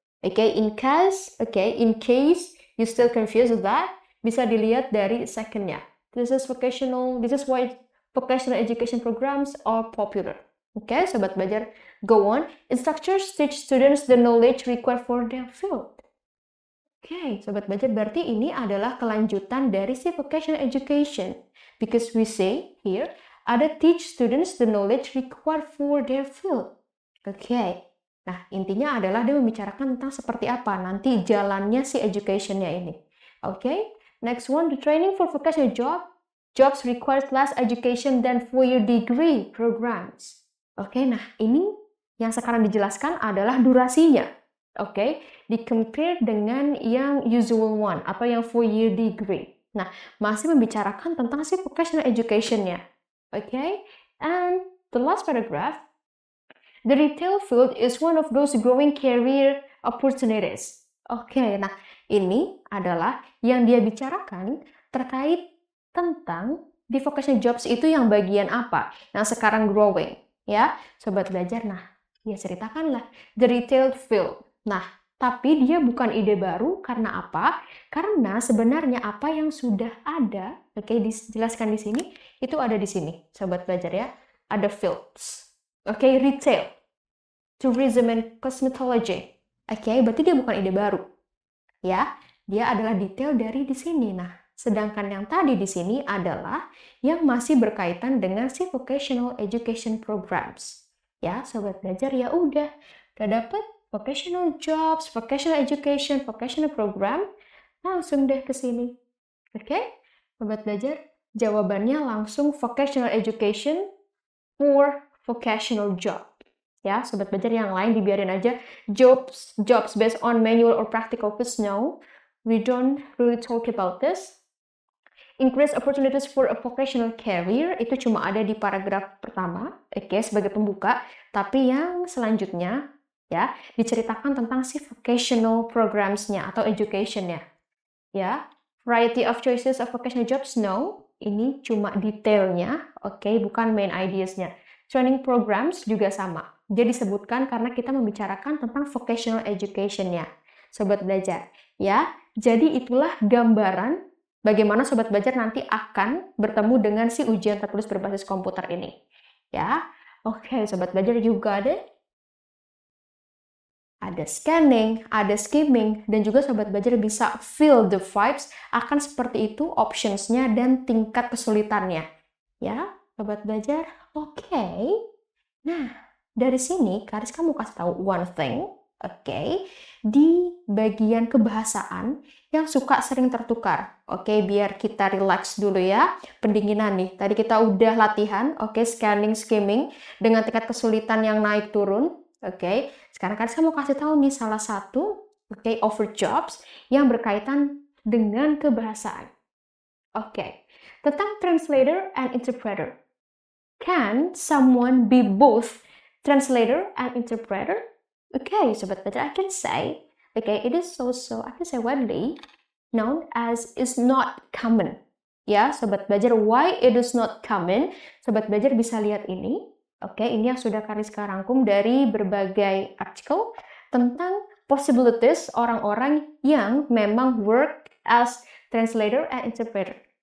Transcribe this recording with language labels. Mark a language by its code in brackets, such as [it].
[en] In case you still confused with that, [id] bisa dilihat dari secondnya. [en] This is why vocational education programs are popular. Sobat belajar, go on. Instructors teach students the knowledge required for their field. [id] Sobat belajar, berarti ini adalah kelanjutan dari si vocational education. [en] Because we say here, ada teach students the knowledge required for their field. [id] Nah, intinya adalah dia membicarakan tentang seperti apa nanti jalannya si education-nya ini. [en] Next one, the training for vocational jobs requires less education than 4-year degree programs. [id] Nah ini yang sekarang dijelaskan adalah durasinya. Di-compare dengan yang usual one atau yang 4-year degree. Nah, masih membicarakan tentang si vocational education-nya. [en] And the last paragraph, the retail field is one of those growing career opportunities. [id] Nah ini adalah yang dia bicarakan terkait tentang di vocational jobs itu yang bagian apa? Nah, sekarang growing, ya, sobat belajar. Nah, dia ceritakanlah [en] the retail field. [id] Nah, tapi dia bukan ide baru karena apa? Karena sebenarnya apa yang sudah ada, dijelaskan di sini, itu ada di sini, sobat belajar ya. Ada fields. [en] Retail, tourism and cosmetology. [id] Berarti dia bukan ide baru. Ya, dia adalah detail dari di sini. Nah, sedangkan yang tadi di sini adalah yang masih berkaitan dengan si vocational education programs. Ya, sobat belajar, ya udah dapet [en] vocational jobs, vocational education, vocational program, langsung deh ke sini. [id] Oke, Sobat Belajar, jawabannya langsung [en] vocational education for vocational job. [id] Ya, Sobat Belajar yang lain dibiarin aja. [en] Jobs based on manual or practical fields, no. We don't really talk about this. Increase opportunities for a vocational career [id] itu cuma ada di paragraf pertama, oke, sebagai pembuka. Tapi yang selanjutnya ya diceritakan tentang si vocational programs-nya atau education-nya. [en] Ya, variety of choices of vocational jobs, no. [id] Ini cuma detailnya, oke, bukan main ideas-nya. Training programs juga sama. Dia disebutkan karena kita membicarakan tentang vocational education-nya. Sobat Belajar, ya. Jadi itulah gambaran bagaimana Sobat Belajar nanti akan bertemu dengan si ujian tertulis berbasis komputer ini. Ya, oke, Sobat Belajar, [en] you got it? [id] Ada scanning, ada skimming, dan juga Sobat Belajar bisa [en] feel the vibes [id] akan seperti itu options-nya dan tingkat kesulitannya. Ya, Sobat Belajar, oke. Nah, dari sini Kariska mau kasih tahu [en] one thing, [id] oke, di bagian kebahasaan yang suka sering tertukar. Oke, biar kita relax dulu ya. Pendinginan nih. Tadi kita udah latihan, oke, scanning, skimming dengan tingkat kesulitan yang naik turun. Oke, sekarang kan saya mau kasih tahu nih salah satu over jobs yang berkaitan dengan kebahasaan. Oke, tentang translator and interpreter. [en] Can someone be both translator and interpreter? Okay, Sobat Belajar, I can say, it is also, I can say widely known as is not common. Ya, Sobat Belajar, why it is not common? [id] Sobat Belajar bisa lihat ini. Oke, ini yang sudah Kariska rangkum dari berbagai artikel tentang possibilities orang-orang yang memang [en] work as translator and interpreter.